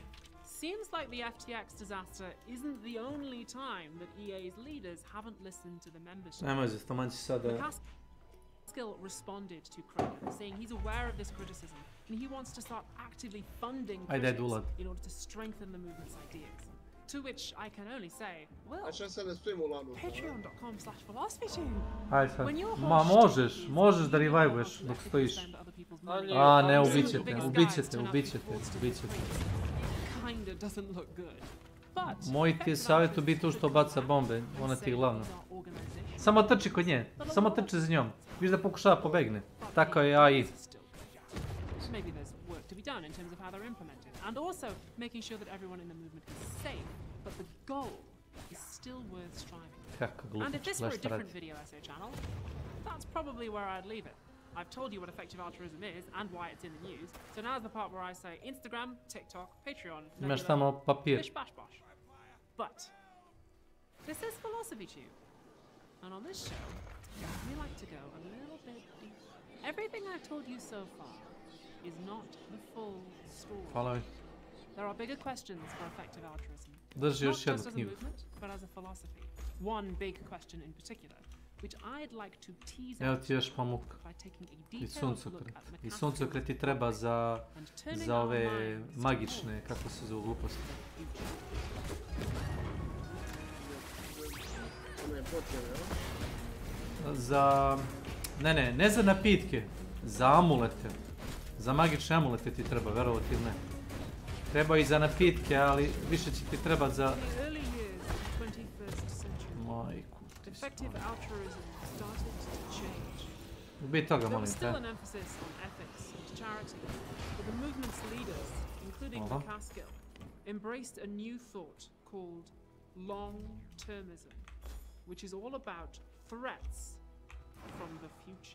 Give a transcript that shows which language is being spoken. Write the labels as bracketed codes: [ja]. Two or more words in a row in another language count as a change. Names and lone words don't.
[en] Seems like the FTX disaster isn't the only time that EA's leaders haven't listened to the membership. McCaskill responded to Kraken, saying he's aware of this criticism and he wants to start actively funding critics in order to strengthen the movement's ideas. To which I can only say, well, patreon.com/philosophytube. [sr] Ajde sad, ma možeš da revivuješ dok stojiš. Ne, ubit ćete. Moj ti je savjet u biti što baca bombe, ona ti je glavna. Samo trči kod nje, samo trči za njom. Viš da pokušava pobegne. Tako je AI. [en] Maybe there's work to be done in terms of how they're implemented. and also making sure that everyone in the movement is safe, but the goal is still worth striving for. And if this were a different video essay channel, that's probably where I'd leave it. I've told you what effective altruism is and why it's in the news, so now's the part where I say Instagram, TikTok, Patreon, [sr] Imaš tamo papir. [en] bish bash bosh. But this is Philosophy Tube, and on this show, we like to go a little bit deeper. Everything I've told you so far is not the full story. [sr] Hvala mi. [en] There are bigger questions for effective altruism. [sr] Drži [en] Not [sr] još jednu [en] just as a [sr] knjigu. [en] movement, but as a philosophy. One big question in particular, which I'd like to tease [sr] Evo [en] out [sr] ti još pamuk. [en] by taking a [sr] I [en] detailed look [sr] suncokret. [en] at [sr] I [en] McCaskill's [sr] suncokret ti treba za ove magične, kako se zovu gluposti. Za... Ne za napitke. Za amulete. Za magične amulete ti treba, verovati ili ne. Treba i za napitke, ali više će ti treba za... Majku ti [en] effective altruism started to change. [sr] Ubi toga, [en] There was [sr] molim [en] still [sr] te. [en] an emphasis on ethics and charity, but the movement's leaders, including Uh-huh. McCaskill, embraced a new thought called long-termism, which is all about threats from the future.